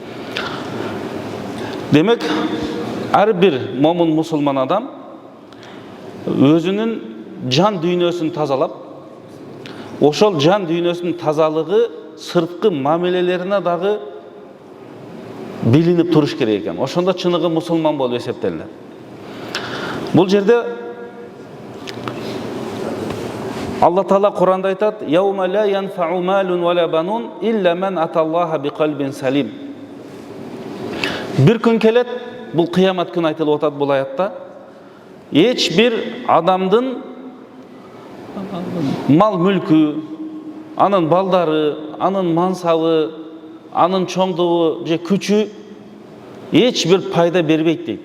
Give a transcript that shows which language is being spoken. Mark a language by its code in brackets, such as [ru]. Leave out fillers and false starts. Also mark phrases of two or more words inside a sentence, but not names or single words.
[ky] Демек, ар бир момун мусулман адам өзүнүн жан дүйнөсүн тазалап, ошол жан дүйнөсүнүн тазалыгы сырткы мамилелерине дагы билинип туруш керек экен. Ошондо чыныгы мусулман болуп эсептелинет. Бул жерде Алла Таала Куранда айтат: [ar] "يوم لا ينفع مال ولا بنون إلا من أتى الله بقلب سليم." [ky] Бир күн келет, бул кыямат күнү айтылып атат бул аятта. Эч бир адамдын мал мүлкү, анын балдары, анын мансабы, анын чоңдугу же күчү эч бир пайда бербейт дейт.